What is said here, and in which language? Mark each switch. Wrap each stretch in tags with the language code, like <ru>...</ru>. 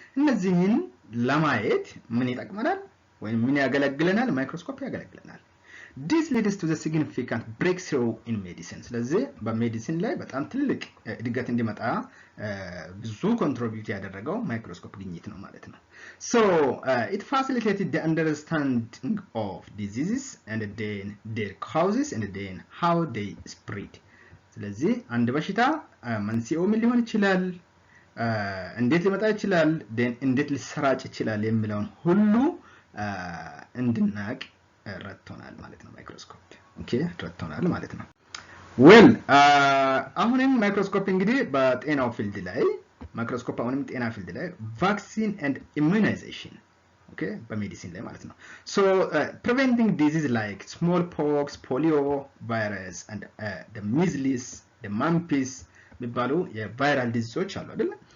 <am>እነዚህን ለማየት ምን ይጠቅመናል ወይም ምን ያገለግለናል? ማይክሮስኮፕ ያገለግለናል።</am> <en>This leads to the significant breakthrough in medicine.</en> <am>ስለዚህ በሜዲሲን ላይ በጣም ትልቅ እድገት እንዲመጣ ብዙ ኮንትሪቢዩት ያደረገው ማይክሮስኮፕ ግኝት ነው ማለት ነው።</am> <en>So it facilitated the understanding of diseases and then their causes and then how they spread.</en> <am>ስለዚህ አንድ በሽታ መንስኤው ምን ሊሆን ይችላል፣ እንዴት ሊመጣ ይችላል፣ then እንዴት ሊሰራጭ ይችላል የሚለውን ሁሉ እንድናቅ ረድቶናል ማለት ነው ማይክሮስኮፕ። ኦኬ ረድቶናል ማለት ነው። ዌል አሁንም ማይክሮስኮፕ እንግዲህ በጤናው ፊልድ ላይ ማይክሮስኮፕ አሁንም ጤና ፊልድ ላይ ቫክሲን ኤንድ ኢሙናይዜሽን ኦኬ በሜዲሲን ላይ ማለት ነው። ሶ</am> <en>preventing disease like smallpox, polio virus and the measles, the mumps</en> <am>የሚባሉ የቫይራል ዲዚዞች አሉ አይደል?</am>